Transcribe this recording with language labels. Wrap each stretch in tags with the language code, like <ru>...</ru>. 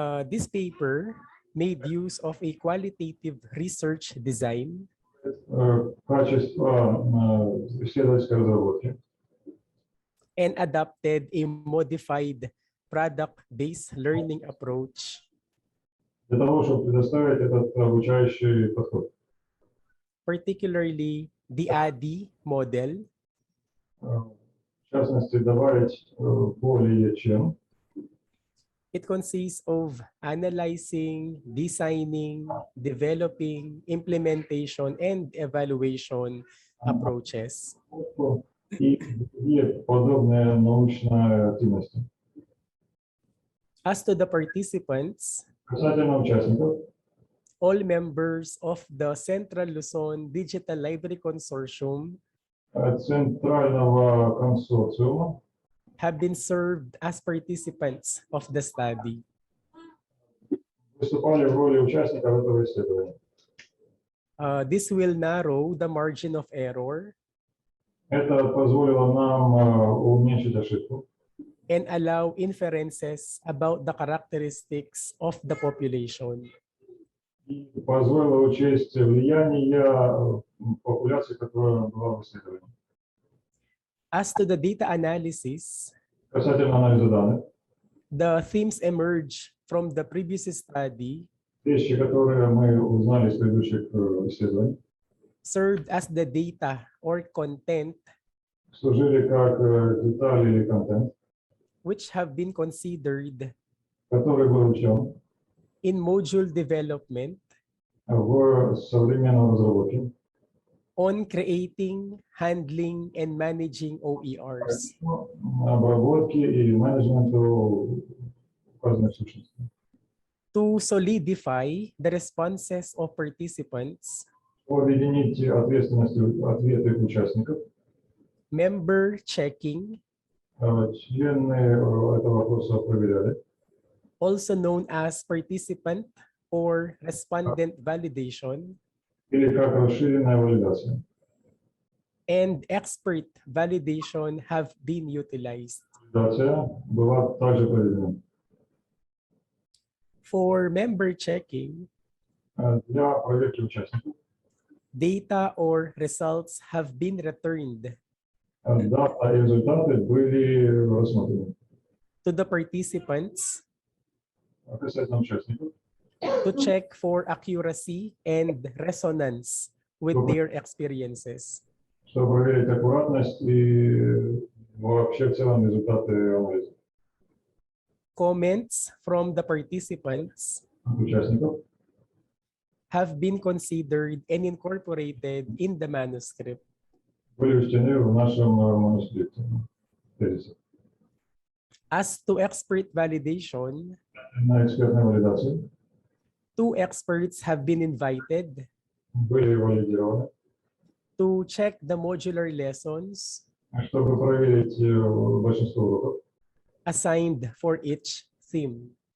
<en>This paper made use of a qualitative research design</en> <ru>Качество исследовательской разработки.</ru> <en>and adopted a modified product-based learning approach,</en> <ru>для того, чтобы предоставить этот обучающий подход.</ru> <en>particularly the ADDIE model,</en> <ru>В частности, добавить более чем.</ru> <en>it consists of analyzing, designing, developing, implementation, and evaluation approaches.</en> <ru>И другие подобные научные активности.</ru> <en>As to the participants,</en> <ru>Касательно участников,</ru> <en>all members of the Central Luzon Digital Library Consortium</en> <ru>центрального консорциума</ru> <en>have been served as participants of the study.</en> <ru>выступали в роли участников этого исследования.</ru> <en>This will narrow the margin of error</en> <ru>Это позволило нам уменьшить ошибку</ru> <en>and allow inferences about the characteristics of the population.</en> <ru>и позволило учесть влияние популяции, которая была в исследовании.</ru> <en>As to the data analysis,</en> <ru>Касательно анализа данных,</ru> <en>the themes emerge from the previous study</en> <ru>вещи, которые мы узнали из предыдущих исследований,</ru> <en>served as the data or content</en> <ru>служили как детали или контент,</ru> <en>which have been considered</en> <ru>который был учтен</ru> <en>in module development</en> <ru>в современной разработке</ru> <en>on creating, handling, and managing OERs.</en> <ru>обработки и менеджменту указанных сущностей.</ru> <en>To solidify the responses of participants,</en> <ru>Объединить ответы участников,</ru> <en>member checking,</en> <ru>члены этого вопроса проверяли,</ru> <en>also known as participant or respondent validation,</en> <ru>или как расширенная валидация.</ru> <en>and expert validation have been utilized.</en> <ru>Валидация была также проведена.</ru> <en>For member checking,</en> <ru>Для проверки участников</ru> <en>data or results have been returned</en> <ru>дата и результаты были рассмотрены.</ru> <en>to the participants</en> <ru>Касательно участников,</ru> <en>to check for accuracy and resonance with their experiences.</en> <ru>чтобы проверить аккуратность и вообще в целом результаты анализа</ru> <en>Comments from the participants</en> <ru>участников</ru> <en>have been considered and incorporated in the manuscript.</en> <ru>были учтены в нашем манускрипте. Тезисе.</ru> <en>As to expert validation,</en> <ru>На экспертной валидации</ru> <en>2 experts have been invited</en> <ru>были валидированы,</ru> <en>to check the modular lessons</en> <ru>чтобы проверить большинство уроков,</ru> <en>assigned for each theme.</en>